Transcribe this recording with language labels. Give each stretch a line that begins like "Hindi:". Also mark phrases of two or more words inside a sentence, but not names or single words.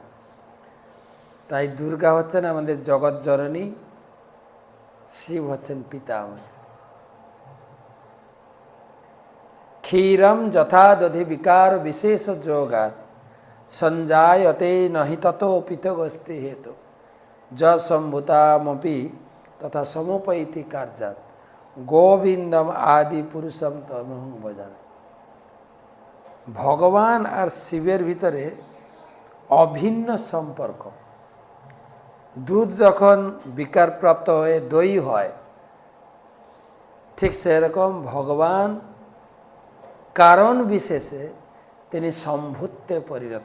Bangla: তাই দুর্গা হচ্ছেন আমাদের জগৎ জননী, শিব হচ্ছেন পিতা আমাদের।
Sanskrit: ক্ষীরম যথা দধি বিকার বিশেষ যোগাত সঞ্জায়তে নহি ততো পৃথগস্তি হেতু য সম্ভূতামপি তথা সমোপৈতি কার্যাত গোবিন্দম আদি পুরুষম তমহং ভজামি।
Bangla: ভগবান আর শিবের ভিতরে অভিন্ন সম্পর্ক। দুধ যখন বিকারপ্রাপ্ত হয়ে দই হয়, ঠিক সেরকম ভগবান কারণ বিশেষে তিনি সম্ভূতে পরিণত।